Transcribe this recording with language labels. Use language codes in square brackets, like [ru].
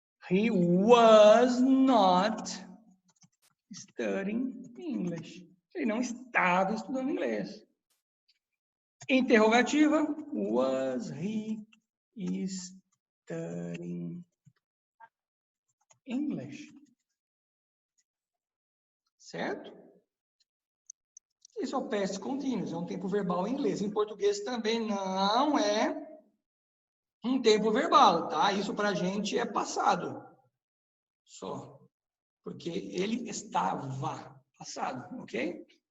[en] He was not studying English. [pt] Ele não estava estudando inglês. Interrogativa. [en] Was he studying English? [pt] Certo? Isso é o past continuous, é um tempo verbal em inglês. Em português também não é um tempo verbal, tá? Isso pra gente é passado. Só. Porque ele estava passado, ok?